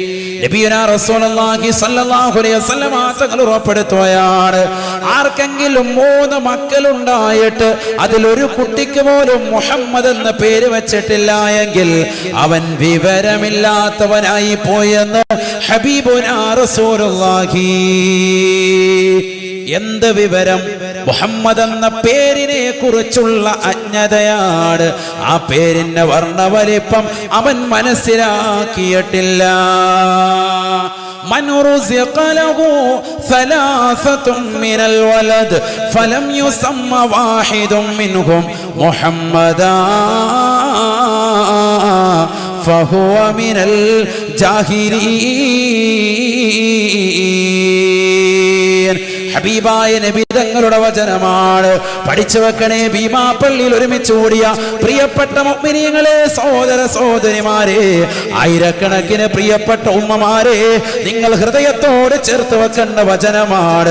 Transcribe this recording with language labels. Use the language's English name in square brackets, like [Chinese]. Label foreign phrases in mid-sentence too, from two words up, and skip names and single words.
[Arabic] نبينا رسول الله صلى الله عليه وسلم [Malayalam] തങ്ങൾ ഉറപ്പെടുത്തുകയാണ്, ആർക്കെങ്കിലും 3 മക്കളുണ്ടായിട്ട് അതിലൊരു കുട്ടിക്ക് പോലും മുഹമ്മദ് എന്ന പേര് വെച്ചിട്ടില്ല എങ്കിൽ അവൻ വിവരമില്ലാത്തവനായി പോയെന്ന് [Arabic] حبيبنا رسول الله. [Malayalam] എന്ത് വിവരം? മുഹമ്മദ് എന്ന പേരിനെ കുറിച്ചുള്ള അജ്ഞതയാണ്. ആ പേരിന്റെ വർണ്ണവലിപ്പം അവൻ മനസ്സിലാക്കിയിട്ടില്ല. [Arabic] من رزق له 3 من الولد فلم يسم واحد منهم محمدا فهو من الجاهلين. [Malayalam] ഹബീബായ നബി തങ്ങളുടെ വചനമാണ്. പഠിച്ചു വെക്കണേ. ഭീമാപ്പള്ളിയിൽ ഒരുമിച്ച് കൂടിയ പ്രിയപ്പെട്ട മുഅ്മിനീങ്ങളെ, സഹോദര സഹോദരിമാരെ, ആയിരക്കണക്കിന് പ്രിയപ്പെട്ട ഉമ്മമാരെ, നിങ്ങൾ ഹൃദയത്തോട് ചേർത്ത് വെക്കേണ്ട വചനമാണ്.